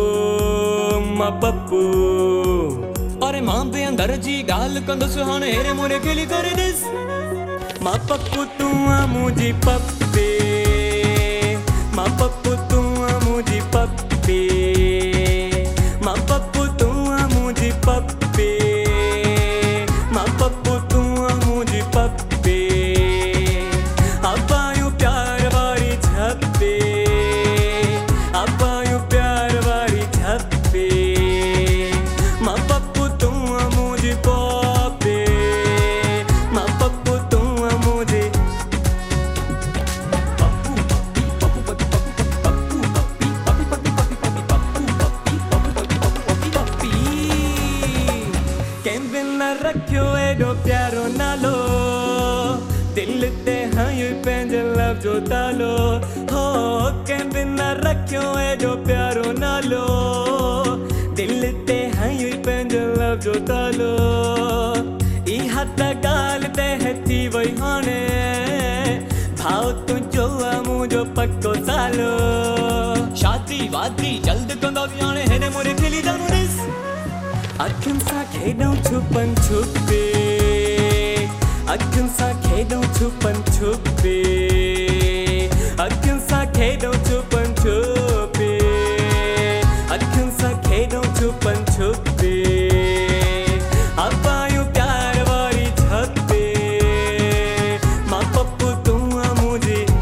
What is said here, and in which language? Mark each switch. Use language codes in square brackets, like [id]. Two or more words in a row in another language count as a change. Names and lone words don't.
[sd] अरे मां बे अंदर जी गाल कंदस हाणे हेरे मोरे खेली करे दिस मां पप्पू तू मुझी पप्पी मां पप्पू तू मुझी पप्पी मां पप्पू तू मुझी पप्पी मां पप्पू तू मुझी पप्पी [hi] अब आयु प्यार वाली झप्पी अब आयु प्यार वाली झप्पी [sd] मां पप्पू तू मुझी पप्पी मां पप्पू तू मुझी रखियो एडो प्यारो नालो दिल ते हयूं पंहिंजे लव जो तालो हो कंहिं बिना रखियो एडो प्यारो नालो दिल ते हयूं पंहिंजे लव जो तालो इहा त ॻाल्हि तह थी वई हाणे भाव तुंहिंजो मुंहिंजो पक्को सालो शादी वादी जल्द कंदासीं हाणे हिन मोरे खेली जानू ॾिस अखियुनि सां खेॾूं छुपन छुपे अखियुनि सां खेॾूं छुपन छुपे अखियुनि सां खेॾूं छुपन छुपे अखियुनि सां खेॾूं छुपन छुपे अब आयूं प्यार वारी झप्पे मां पप्पू तू मुझी